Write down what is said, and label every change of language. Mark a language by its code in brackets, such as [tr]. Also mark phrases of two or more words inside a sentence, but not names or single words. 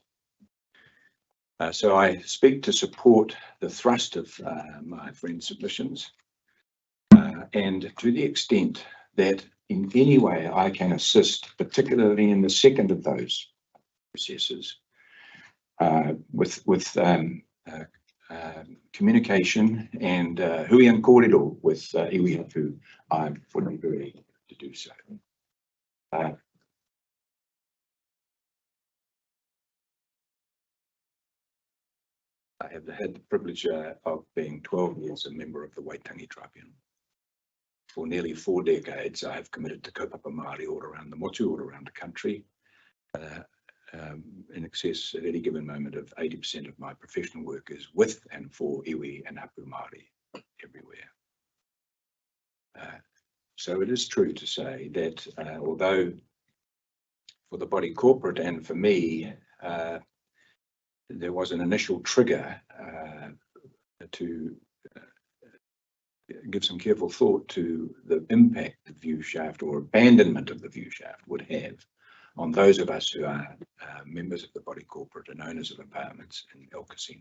[en] So I speak to support the thrust of my friend's submissions, and to the extent that in any way I can assist, particularly in the second of those processes, with communication and hui and kōrero with [mi] iwi hapu, [en] I would be very happy to do so. I have had the privilege of being 12 years a member of the Waitangi Tribunal. For nearly 4 decades, I have committed to [mi] kaupapa Māori [en] all around the motu, all around the country. in excess at any given moment of 80% of my professional work is with and for iwi and [mi] hapu Māori [en] everywhere. So it is true to say that although for the body corporate and for me, there was an initial trigger to give some careful thought to the impact the view shaft or abandonment of the view shaft would have on those of us who are members of the body corporate and owners of apartments in El Casino.